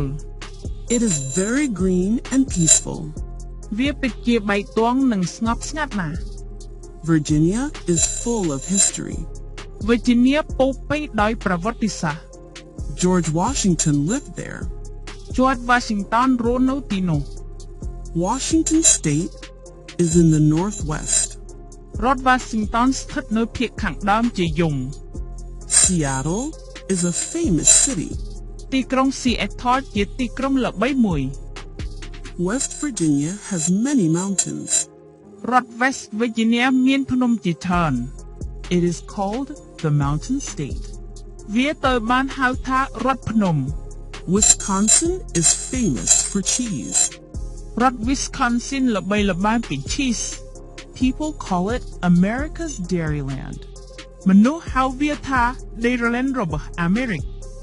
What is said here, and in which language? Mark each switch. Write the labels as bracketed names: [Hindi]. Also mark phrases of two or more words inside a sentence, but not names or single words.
[English] It is very green and peaceful. [Khmer] វាពិតជាបៃតងនិងស្ងប់ស្ងាត់ណាស់ [English] Virginia is full of history. [Khmer] Virginia ពោពេញដោយប្រវត្តិសាស្ត្រ [English] George Washington lived there. [Khmer] George Washington រស់នៅទីនោះ [English] Washington State is in the northwest. [Khmer] រដ្ឋ Washington ស្ថិតនៅភាគខាងដើមជាយង [English] Seattle is a famous city. [Khmer] ទីក្រុង Seattle ជាទីក្រុងល្បីមួយ [English] West Virginia has many mountains. [Khmer] រដ្ឋ West Virginia មានភ្នំជាច្រើន [English] It is called the Mountain State. [Khmer] វាត្រូវបានហៅថារដ្ឋភ្នំ [English] Wisconsin is famous for cheese. [Khmer] រដ្ឋ Wisconsin ល្បីល្បាញពី cheese [English] People call it America's Dairyland. [Khmer] មនុស្សហៅវាថា Dairyland របស់អាមេរិក